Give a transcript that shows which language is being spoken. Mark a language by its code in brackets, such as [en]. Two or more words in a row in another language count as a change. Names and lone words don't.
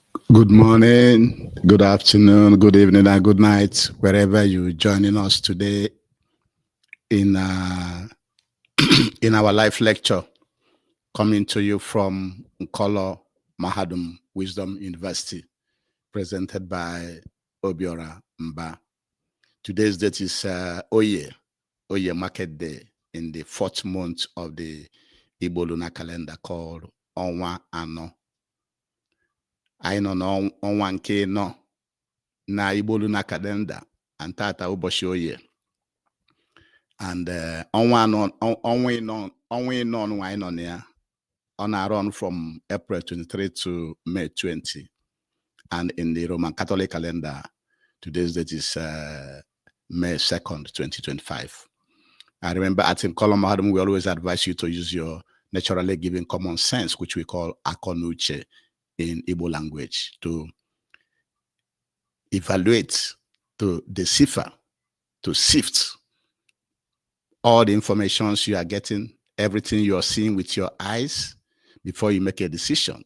[en] Good morning, good afternoon, good evening, and good night, wherever you're joining us today in in our live lecture, coming to you from Nkolo Mahadum Wisdom University, presented by Obiora Mba. Today's date is Oye Market Day in the 4th month of the Igbo lunar calendar called Onwa Ano. [ig] Anyị nọ n'ọnwa nke nọ na [en] Igbo lunar calendar and [ig] tata ụbọchị Oye. And ọnwa ịnọ anyị nọ na ya, ọ na- [en] run from April 23 to May 20. And in the Roman Catholic calendar, today's date is May 2nd, 2025. I remember at Nkolo Mahadum, we always advise you to use your naturally given common sense, which we call akonuche in Igbo language, to evaluate, to decipher, to sift all the informations you are getting, everything you are seeing with your eyes before you make a decision.